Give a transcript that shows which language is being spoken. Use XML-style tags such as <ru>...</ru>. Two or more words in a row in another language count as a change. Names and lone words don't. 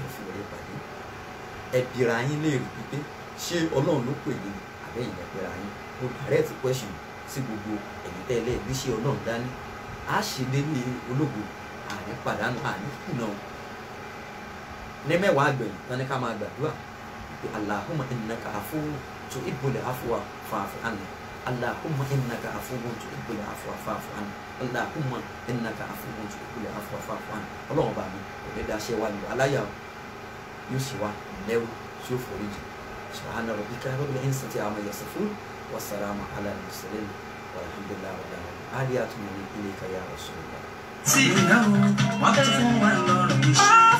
<yo>fi rẹ̀ pàdé ẹ̀bìrà yín léèrè pípé ṣé ọlọ́run ló pè yín àbẹ́yìn ẹ̀bìrà yín mo</yo> <en>direct question</en> <yo>sí gbogbo ẹ̀yìn tẹ́lẹ̀ bí ṣé ọlọ́run dání á ṣe délé ológun àní pàdánù àní kùnà ní mẹ́wàá àgbẹ̀yìn tán ní ká máa gbàdúrà</yo> <ar>pé اللهم إنك عفو تحب العفو فاعف عني اللهم إنك عفو تحب العفو فاعف عني اللهم إنك عفو تحب العفو فاعف عني</ar> <yo>ọlọ́run bá mi kò ní dáṣẹ́ wá ní aláyà yóò sì wá lẹ́rù tí ó forí jì</yo> <ar>سبحان ربك رب العزة عما يصفون وسلام على المرسلين والحمد لله رب العالمين عالية إليك يا رسول الله.</ar> <yo>sí ìnáwó wọ́n tún fún wa lọ́rùn iṣẹ́.</yo>